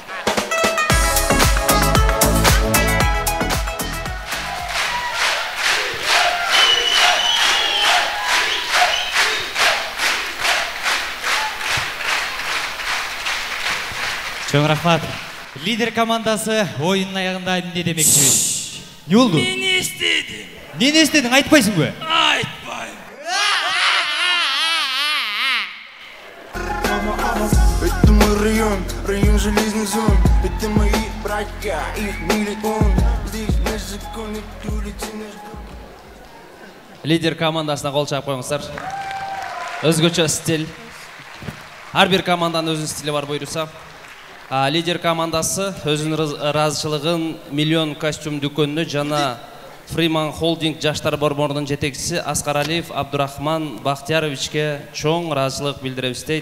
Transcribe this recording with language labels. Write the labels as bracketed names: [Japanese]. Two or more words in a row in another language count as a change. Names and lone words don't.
[Kyrgyz] Чоң рахмат. Лидер командасы ойынның аяғында эмне демекчи? Не болду? Мен эстедим. Нени эстедиң, айтпайсың бе? Айтпайм. [Russian] Это мой район, район железных зон. Это мои братья, их миллион. Здесь незаконный бюллетень. [Kyrgyz] Лидер командасына кол чаап коюңуздар. Өзгөчө стиль. Ар бир команданын өзүнүн стили бар буйруса. Лидер командасы өзүнүн ыраазычылыгын Миллион костюм дүкөнүнө жана Freeman Holding жаштар борборунун жетекчиси Аскар Алиев Абдурахман Бактияровичке чоң ыраазычылык билдиребиз дейт.